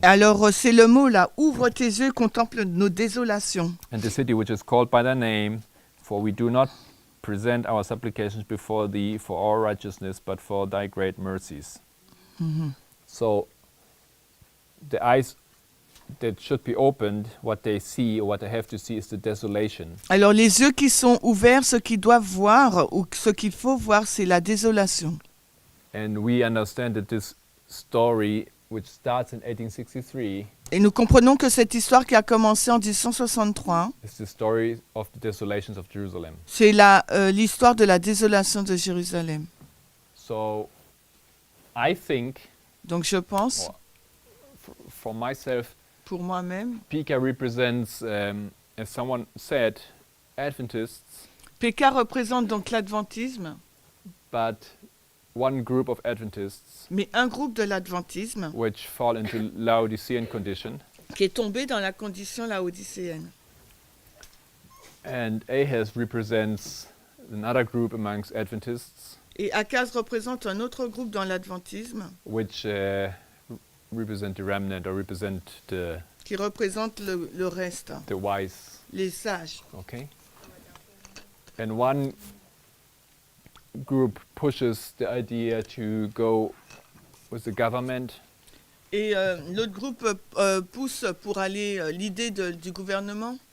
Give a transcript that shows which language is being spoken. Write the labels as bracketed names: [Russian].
[French] alors c'est le mot là, ouvre tes yeux et contemple nos désolations. [English] And the city which is called by thy name, for we do not present our supplications before thee for our righteousness, but for thy great mercies. So the eyes that should be opened, what they see or what they have to see is the desolation. [French] Alors les yeux qui sont ouverts, ce qu'ils doivent voir ou ce qu'il faut voir, c'est la désolation. [English] And we understand that this story, which starts in 1863, [French] Et nous comprenons que cette histoire qui a commencé en 1863, [English] is the story of the desolations of Jerusalem. [French] c'est l'histoire de la désolation de Jérusalem. [English] So I think, [French] Donc je pense, [English] for myself, [French] pour moi-même, [English] Pika represents, as someone said, Adventists, [French] Péka représente donc l'adventisme, [English] but one group of Adventists [French] mais un groupe de l'adventisme [English] which fall into Laodicean condition, [French] qui est tombé dans la condition laodicéenne. [English] and Ahaz represents another group amongst Adventists, [French] Et Akaz représente un autre groupe dans l'adventisme [English] which represent the remnant or represent [French] qui représente le reste, [English] the wise. [French] les sages. [English] Okay. And one group pushes the idea to go with the government, [French] Et l'autre groupe pousse pour aller l'idée du gouvernement